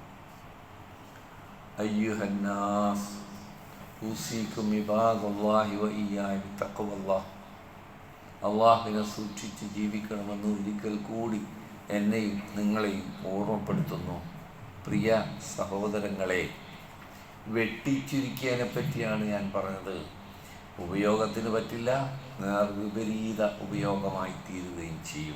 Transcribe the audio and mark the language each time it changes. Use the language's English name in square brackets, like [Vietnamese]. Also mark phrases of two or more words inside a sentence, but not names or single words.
[Arabic] أيها الناس أوصيكم عباد الله وإياي بتقوى الله. [Malayalam] അള്ളാഹുവിനെ സൂക്ഷിച്ച് ജീവിക്കണമെന്ന് ഒരിക്കൽ കൂടി എന്നെയും നിങ്ങളെയും ഓർമ്മപ്പെടുത്തുന്നു. പ്രിയ സഹോദരങ്ങളെ, വെട്ടിച്ചുരുക്കിയതിനെ പറ്റിയാണ് ഞാൻ പറഞ്ഞത്. ഉപയോഗത്തിന് പറ്റില്ല, വിപരീത ഉപയോഗമായി തീരുകയും ചെയ്യും.